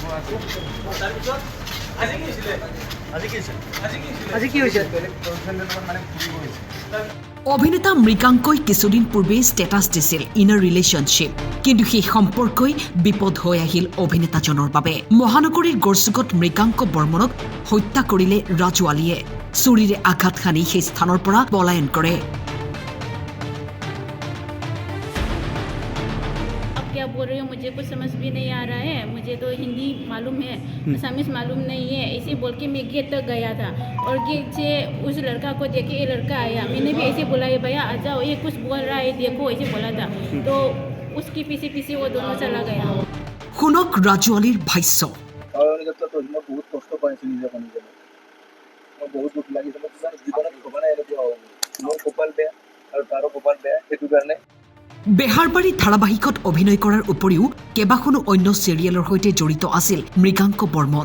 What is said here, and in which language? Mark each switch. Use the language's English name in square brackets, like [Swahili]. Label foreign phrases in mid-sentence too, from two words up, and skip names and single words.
[Assamese] অভিনেতা মৃগাংকই কিছুদিন পূৰ্বে ষ্টেটাছ দিছিল [English] in a relationship, [Assamese] কিন্তু সেই সম্পৰ্কই বিপদ হৈ আহিল অভিনেতাজনৰ বাবে। মহানগৰীৰ গড়চুকত মৃগাংক বৰ্মনক হত্যা কৰিলে ৰাজু আলীয়ে। চুৰিৰে আঘাত সানি সেই স্থানৰ পৰা পলায়ন কৰে। [Hindi] क्या बोल रही हो, मुझे कुछ समझ भी नहीं आ रहा है। मुझे तो हिंदी मालूम है, असमीज मालूम नहीं है। ऐसे बोल के मैं गेट तक गया था और गेट से उस लड़का को देखे ये लड़का आया। मैंने भी ऐसे बोला है भैया आ जाओ, ये कुछ बोल रहा है देखो, ऐसे बोला था। तो उसके पीछे पीछे वो दोनों चला गया। [Assamese] শুনক ৰাজু আলীৰ ভাষ্য। বহুত কষ্ট পাইছোঁ নিজে নিজে, বহুত দুখ লাগিছে। জীৱনত ভবা নাই এনেকুৱা হ'ব। মোৰ কপাল বেয়া আৰু তাৰো কপাল বেয়া, সেইটো কাৰণে বেহাৰবাৰী ধাৰাবাহিকত অভিনয় কৰাৰ উপৰিও কেইবাখনো অন্য চিৰিয়েলৰ সৈতে জড়িত আছিল মৃগাংক বৰ্মন।